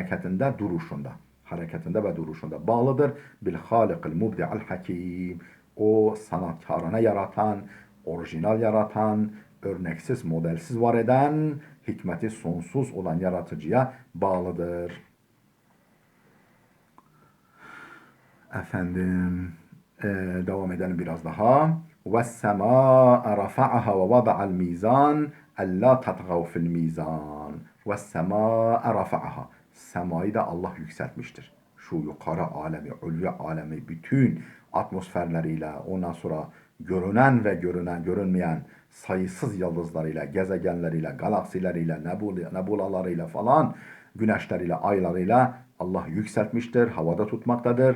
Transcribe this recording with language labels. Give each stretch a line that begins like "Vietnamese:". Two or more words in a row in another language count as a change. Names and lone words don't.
Turkish: hareketinde ve duruşunda bağlıdır,
Arabic: بالخالق المبدع الحكيم,
Turkish: o sanatkarına yaratan, orijinal yaratan, örneksiz, modelsiz var eden, hikmeti sonsuz olan yaratıcıya bağlıdır. Efendim, devam edelim biraz daha.
Arabic: وَالسَّمَاءَ رَفَعَهَا وَوَضَعَ الْمِيزَانِ أَلَّا تَطْغَوْا فِي الْمِيزَانِ وَالسَّمَاءَ رَفَعَهَا,
Turkish: semayı da Allah yükseltmiştir. Şu yukarı alemi, ulvi alemi, bütün atmosferleriyle, ondan sonra görünen ve görünmeyen sayısız yıldızlarıyla, gezegenleriyle, galaksileriyle, nebulalarıyla falan, güneşleriyle, aylarıyla Allah yükseltmiştir, havada tutmaktadır.